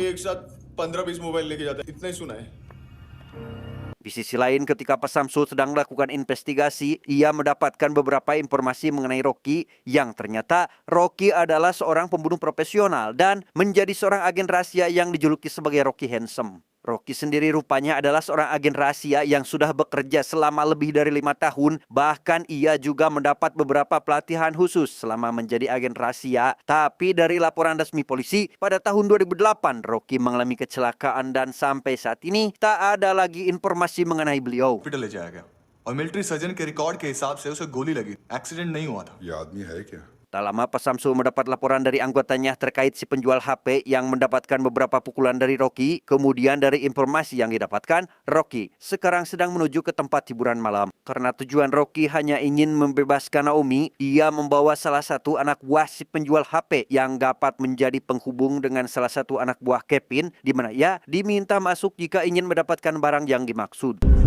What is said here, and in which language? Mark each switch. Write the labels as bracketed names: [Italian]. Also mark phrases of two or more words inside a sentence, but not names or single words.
[Hindi] एक साथ 15-20 मोबाइल लेके जाता है, इतना ही सुना है. [Indonesian] Di sisi lain, ketika Pak Samsul sedang melakukan investigasi, ia mendapatkan beberapa informasi mengenai Rocky yang ternyata Rocky adalah seorang pembunuh profesional dan menjadi seorang agen rahasia yang dijuluki sebagai Rocky Handsome. Rocky sendiri rupanya adalah seorang agen rahasia yang sudah bekerja selama lebih dari 5 tahun. Bahkan ia juga mendapat beberapa pelatihan khusus selama menjadi agen rahasia. Tapi dari laporan resmi polisi, pada tahun 2008 Rocky mengalami kecelakaan dan sampai saat ini tak ada lagi informasi mengenai beliau. [Hindi] हॉस्पिटल ले जाया गया और [English] military surgeon [Hindi] के रिकॉर्ड के हिसाब से उसे गोली लगी, एक्सीडेंट नहीं हुआ था. ये आदमी है क्या? [Indonesian] Tak lama Pak Samsul mendapat laporan dari anggotanya terkait si penjual HP yang mendapatkan beberapa pukulan dari Rocky. Kemudian dari informasi yang didapatkan, Rocky sekarang sedang menuju ke tempat hiburan malam. Karena tujuan Rocky hanya ingin membebaskan Naomi, ia membawa salah satu anak buah si penjual HP yang dapat menjadi penghubung dengan salah satu anak buah Kevin, di mana ia diminta masuk jika ingin mendapatkan barang yang dimaksud.